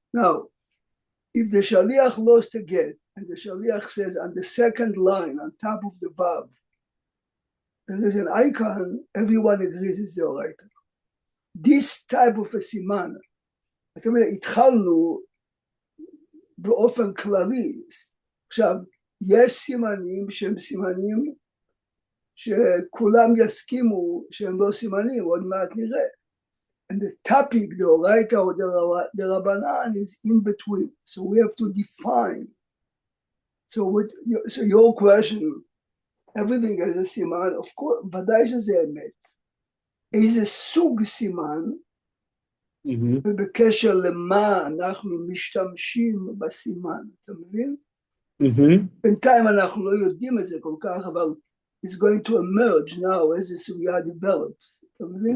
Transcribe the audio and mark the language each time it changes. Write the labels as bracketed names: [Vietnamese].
[English] Now, if the Shaliach lost a get, and the Shaliach says on the second line, on top of the Vav, there is an icon, everyone agrees it's the Oraita. This type of a siman, [Hebrew] התחלנו באופן כללי. עכשיו, יש סימנים שהם סימנים שכולם יסכימו שהם לא סימנים, עוד מעט נראה. [English] And the topic, the Oraita or the Rabbanan, is in between. So we have to define. So your question, everything has a סימן, of course, [Hebrew] ודאי שזה אמת. איזה סוג סימן, ובקשר למה אנחנו משתמשים בסימן, אתה מבין? בינתיים אנחנו לא יודעים את זה כל כך, אבל [English] it's going to emerge now as the סוגיה develops, [Hebrew] אתה מבין?